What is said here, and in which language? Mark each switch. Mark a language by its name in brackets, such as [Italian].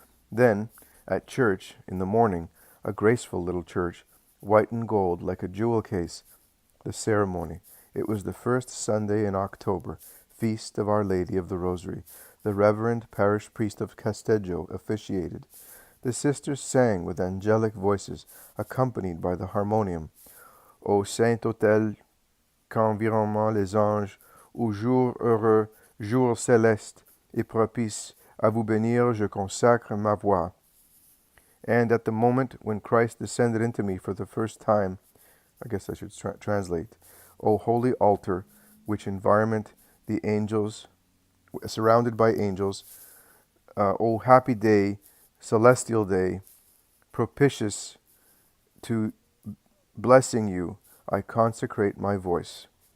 [English] Then, at church, in the morning, a graceful little church, white and gold like a jewel case, the ceremony. It was the first Sunday in October, feast of Our Lady of the Rosary. The Reverend Parish Priest of Casteggio officiated. The sisters sang with angelic voices, accompanied by the harmonium. [French] Ô saint autel, qu'environnement les anges, au jour heureux, jour céleste et propice, à vous bénir je consacre ma voix. [English] And at the moment when Christ descended into me for the first time, I guess I should translate, O holy altar, which environment the angels, surrounded by angels, O happy day, celestial day, propitious to blessing you, I consecrate my voice.